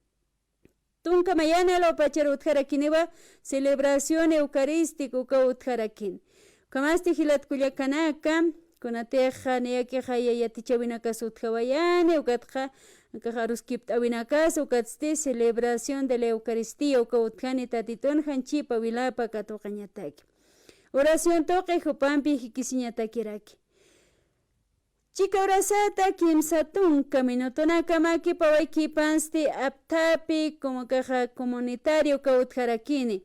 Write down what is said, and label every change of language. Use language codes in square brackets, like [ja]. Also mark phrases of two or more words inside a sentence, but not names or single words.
[ay] Tunka mayana lopachara utjarakiniwa [es] celebración eucarística [ay] uka utjarakin. Kamasti hilat kullakanaka kunateja neyakeja yayatichawinakas utjawayane ukatja kajaruskipta winakas ukatsti [es] celebración de la Eucaristía [ay] uka utjani tatitun hanchipa wilapa katuqañataki. Oración toqe jupampi hikisiñatakiraki. Chika orasata kimsatunka minutunaka makipa waykipansti aptapi como caja comunitario uka utjarakini.